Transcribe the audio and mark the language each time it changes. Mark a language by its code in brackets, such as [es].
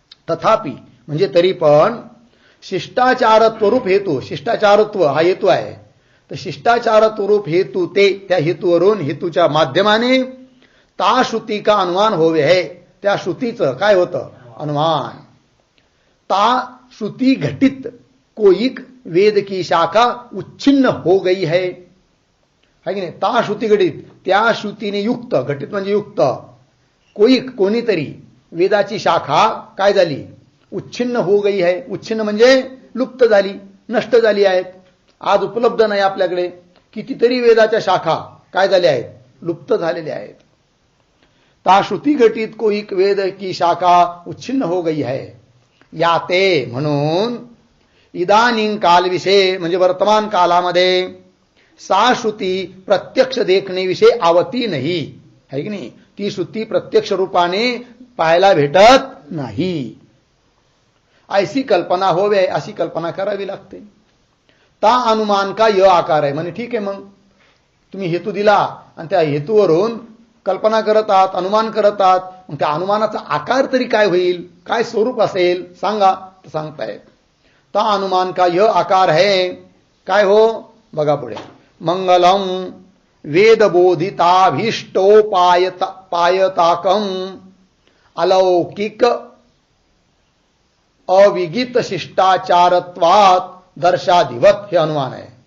[mr] तथापि म्हणजे तरी पण शिष्टाचारत्वरूप हेतू, शिष्टाचारत्व हा हेतू आहे, तर शिष्टाचारत्वरूप हेतू ते त्या हेतूवरून हेतूच्या माध्यमाने [hi] ता श्रुती का अनुमान होवे है, [mr] त्या श्रुतीचं काय होतं? अनुमान. [hi] ता श्रुति घटित कोईक वेद की शाखा उच्छिन्न हो गई है कि नाही. [mr] ता श्रुती घटित, त्या श्रुतीने युक्त, घटित म्हणजे युक्त, कोईक कोणीतरी वेदाची शाखा काय झाली? [hi] उच्छिन्न हो गई है. [mr] उच्छिन्न म्हणजे लुप्त झाली, नष्ट झाली आहेत, आज उपलब्ध नाही आपल्याकडे. कितीतरी वेदाच्या शाखा काय झाल्या आहेत? लुप्त झालेल्या आहेत. [hi] ता श्रुती घटित कोईक वेद की शाखा उच्छिन्न हो गई है. याते म्हणून इदानीं काल विषय [mr] म्हणजे वर्तमान कालामध्ये [hi] सा श्रुती प्रत्यक्ष देखणे विषय आवती नाही है की नाही. [mr] ती श्रुती प्रत्यक्ष रूपाने पाहायला भेटत नाही. [hi] ऐसी कल्पना होवे, [mr] अशी कल्पना करावी लागते. ता अनुमान का य आकार आहे म्हणे. ठीक आहे, मग तुम्ही हेतू दिला आणि त्या हेतूवरून कल्पना करत आहात, अनुमान करत आहात, मग त्या अनुमानाचा आकार तरी काय होईल, काय स्वरूप असेल सांगा. तर सांगतायत [hi] ता अनुमान का य आकार है. [mr] काय हो बघा पुढे. [sa] मंगलम वेदबोधिताभीष्टोपायताकम अलौकिक अविगित शिष्टाचारत्वात दर्शाधिवत [mr] हे अनुमान आहे.